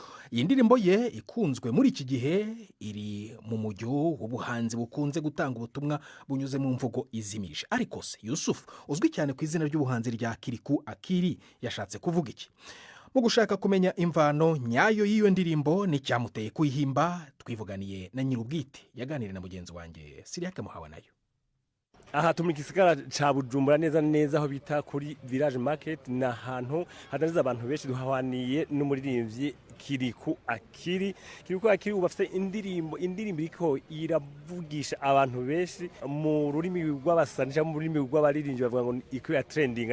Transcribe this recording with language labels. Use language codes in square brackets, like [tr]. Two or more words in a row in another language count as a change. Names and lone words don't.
[rn] Iyi ndirimbo ye ikunzwe muri iki gihe, iri mu mujyo w'ubuhanzi bukunze gutanga ubutumwa bunyuze mu mvugo izimije. Ariko se Yusufu uzwi cyane ku izina ry'ubuhanzi rya Kiriku Akiri yashatse kuvuga iki? Mu gushaka kumenya imvano nyayo y'iyo ndirimbo n'icyamuteye kuyihimba, twivuganiye na nyirubwite yaganiriye na mugenzi wanjye Siriake Muhawe nayo. Aha turi mu gisigara ca Bujumbura neza aho bita kuri Village Market, na hantu hadaniza abantu benshi duhawaniye n'umuririmbyi Kiriku Akiri. Kiriku Akiri ubafite indirimbo iriko iravugisha abantu benshi mu rurimi rw'abasanisha, mu rurimi rw'abaririmbyi bavuga ngo [sw] iko ya trending.